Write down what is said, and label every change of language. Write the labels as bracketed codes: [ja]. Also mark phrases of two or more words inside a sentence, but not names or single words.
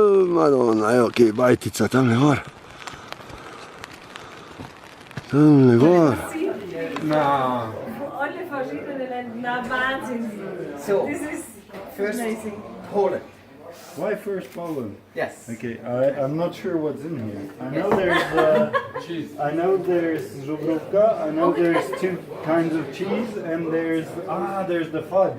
[sl] Madonna, che bajtica, tamle gor. Tamle gor. No. [de] Alle verschiedene Länder, na Wahnsinn. [en] So, This is first amazing. Poland. Why first Poland? Yes. Okay, I'm not sure what's in here. I know there's żubrówka, I know there's two kinds of cheese, and there's the fudge.